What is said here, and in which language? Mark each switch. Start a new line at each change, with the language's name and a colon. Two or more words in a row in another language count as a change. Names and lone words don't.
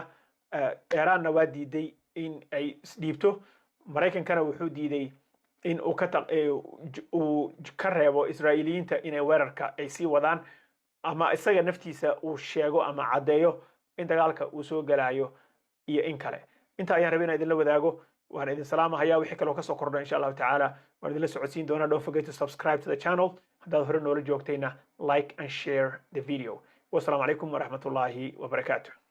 Somali: Iranna waa diiday in ay isdhiibto, Mareykankana wuxuu diiday in uu ka reebo Israa'iiliyiinta inay weerarka ay sii wadaan ama isaga naftiisa uu sheego ama caddeeyo in dagaalka uu soo galayo iyo in kale. inta ayaan rabay inaan idinla wadaago, waan idin salaamahayaa. wixii kale oo ka soo kordha
Arabic: insha Allah taala
Somali: waan idinla socodsiin doonaa.
English: Don't forget to subscribe to the channel.
Somali: haddaad hore noola joogtayna
English: like and share the video.
Arabic: Wassalamu alaikum warahmatullahi wabarakatuh.